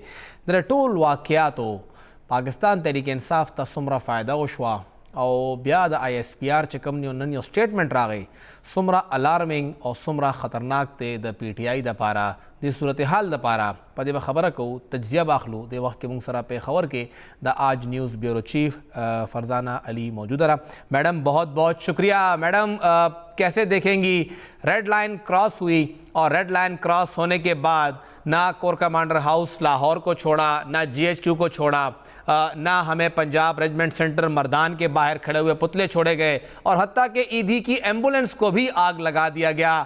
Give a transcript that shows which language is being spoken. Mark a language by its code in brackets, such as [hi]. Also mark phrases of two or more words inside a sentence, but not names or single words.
[ps] د ټول واقعاتو پاکستان تحریک انصاف ته څومره فایده وشوه او بیا د آی ایس پی آر چې کوم نن یو سټیټمنټ راغی څومره الارمنګ او څومره خطرناک دی د پی ټي آی دپاره، د صورتحال دپاره په دې به خبره کوو، تجزیه به اخلو. د وخت کې موږ سره پېښور کې د آج نیوز بیورو چیف فرزانہ علی موجود رہا. [ur] میڈم بہت بہت شکریہ. میڈم کیسے دیکھیں گی ریڈ لائن کراس ہوئی اور ریڈ لائن کراس ہونے کے بعد نہ کور کمانڈر ہاؤس لاہور کو چھوڑا، نہ جی ایچ کیو کو چھوڑا، نہ ہمیں پنجاب ریجمنٹ سینٹر مردان کے باہر کھڑے ہوئے پتلے چھوڑے گئے اور حتیٰ کہ ایدھی کی ایمبولنس کو بھی آگ لگا دیا گیا.